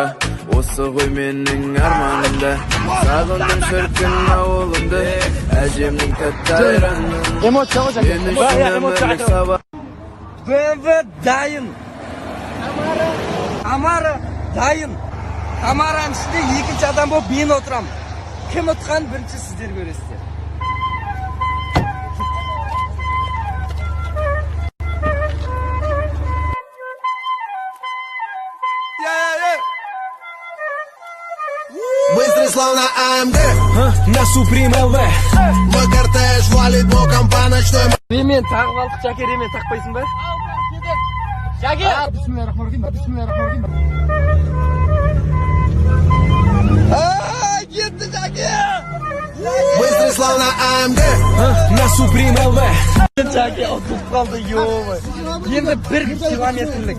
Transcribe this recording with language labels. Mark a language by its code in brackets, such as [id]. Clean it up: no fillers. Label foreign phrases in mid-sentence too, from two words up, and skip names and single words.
[kk] Осы ғой менің арманымда, сағындым шіркін ауылымды, әжемнің тәтті айранын. Эмоция ғой жаке. Мен үшін өмірлік сабақ. БМВ дайын. Тамара дайын. Тамараның ішінде екінші адам болып мен отырам. Кім ұтқан бірінші сіздер көресіздер. [ru] Быстрый словно АМГ На Supreme LV. Мой кортеж валит боком по ночной. [kk] Ремен тағып алдық, Жаке ремен тақпайсың ба? Жаке. [ar] بسم الله الرحمن الرحيم. [kk] Кетті Жаке! [ru] Быстрый словно АМГ На Supreme LV. [kk] Жаке ұтылып қалды, ё-май. Енді 1 километрлік.